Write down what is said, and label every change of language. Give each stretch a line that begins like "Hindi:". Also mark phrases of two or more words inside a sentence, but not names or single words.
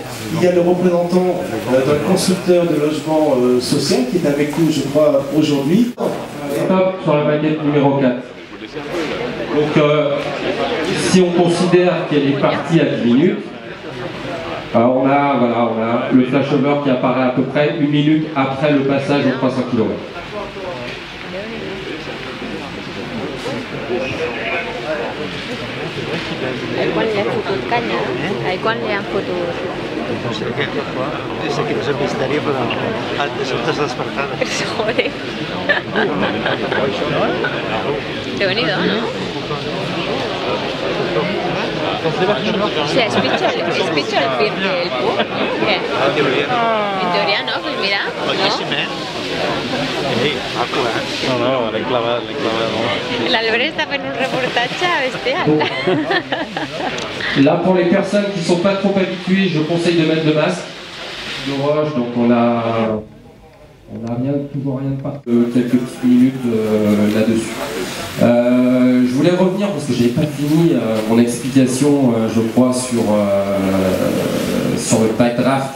French: Il y a le représentant d'un constructeur de logement social qui est avec nous, je crois, aujourd'hui. Stop sur la maquette numéro 4. Donc, si on considère qu'elle est partie à 10 minutes, on a le flashover qui apparaît à peu près 1 minute après le passage aux 300 kW.
Catalan: Ahí quan li han fotut canya, ahí quan li han fotut... No sé què, és que no és misteri, però t'has despertat. Joder. Déu-n'hi-do, no?
Spanish: O sea,
Catalan: es pitjor el PIR que el PUC? Què? En teoria no,
Spanish: pues mira.
Catalan: Boníssim, Ei, maco, No, l'he clavat, L'Albert està fent un reportatge bestial.
French: Là, pour les personnes qui ne sont pas trop habituées, je conseille de mettre le masque de roche, donc on a toujours rien de partout, quelques petites minutes là-dessus. Je voulais revenir, parce que je n'avais pas fini mon explication, je crois, sur le backdraft.